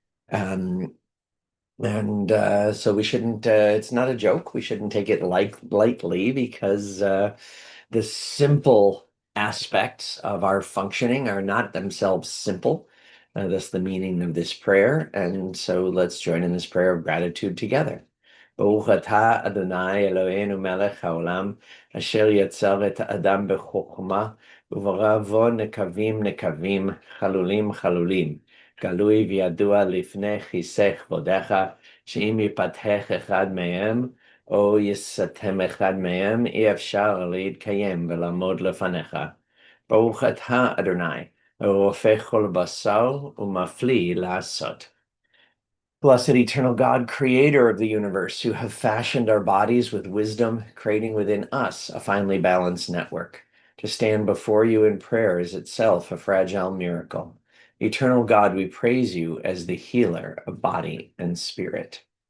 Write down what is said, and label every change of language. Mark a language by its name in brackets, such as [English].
[English] Um, and so we shouldn't, it's not a joke. We shouldn't take it lightly because the simple aspects of our functioning are not themselves simple. That's the meaning of this prayer. And so let's join in this prayer of gratitude together. [Hebrew] Baruch atah Adonai Eloheinu melech haolam asher yatzar et ha'adam b'chokhmah u'baravo nekavim nekavim chalulim chalulim גלוי וידוע לפני כיסא כבודך, שאם ייפתח אחד מהם, או יסתם אחד מהם, אי אפשר להתקיים ולעמוד לפניך. ברוך אתה, אדוני, הרופא כל בשר ומפליא לעשות. [English] Blessed eternal God, creator of the universe, who have fashioned our bodies with wisdom, creating within us a finely balanced network. To stand before you in prayer is itself a fragile miracle. Eternal God, we praise you as the healer of body and spirit.